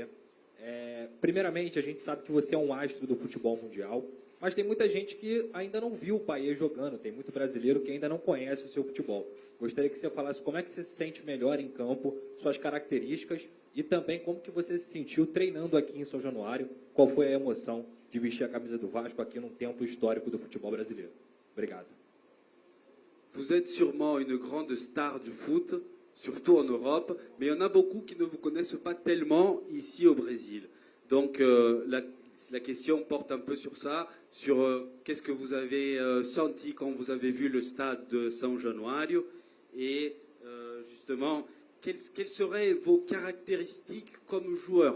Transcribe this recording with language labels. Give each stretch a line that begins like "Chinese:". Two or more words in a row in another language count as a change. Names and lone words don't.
Portuguese: Primeiramente, a gente sabe que você é um astro do futebol mundial, mas tem muita gente que ainda não viu o Paier jogando, tem muito brasileiro que ainda não conhece o seu futebol. Gostaria que você falasse como é que você se sente melhor em campo, suas características e também como que você se sentiu treinando aqui em São Januário, qual foi a emoção de vestir a camisa do Vasco aqui num tempo histórico do futebol brasileiro. Obrigado.
French: Vous êtes sûrement une grande star du foot, surtout en Europe, mais il y en a beaucoup qui ne vous connaissent pas tellement ici au Brésil. Donc la question porte un peu sur ça, sur qu'est-ce que vous avez senti quand vous avez vu le stade de São Januário et justement quelles seraient vos caractéristiques comme joueur.